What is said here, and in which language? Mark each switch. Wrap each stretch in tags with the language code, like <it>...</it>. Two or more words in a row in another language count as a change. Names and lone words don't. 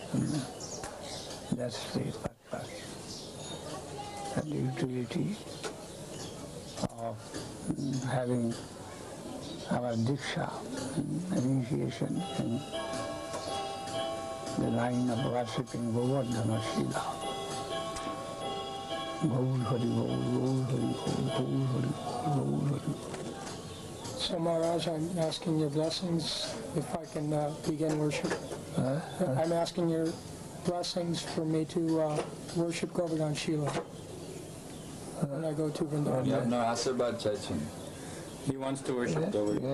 <en>That's the purpose. and utility of having our diksha, initiation in the line of worshipping Govardhana Srila. Gaur Hari Gaur, Gaur Hari Gaur, Gaur Hari Gaur, Gaur Hari. So Maharaj, I'm asking your blessings if I can begin worship. I'm asking your blessings for me to worship Govardhan Srila when I go to Vrindavan. You have no Asabad Chachin. He wants to worship Govardhan.</en>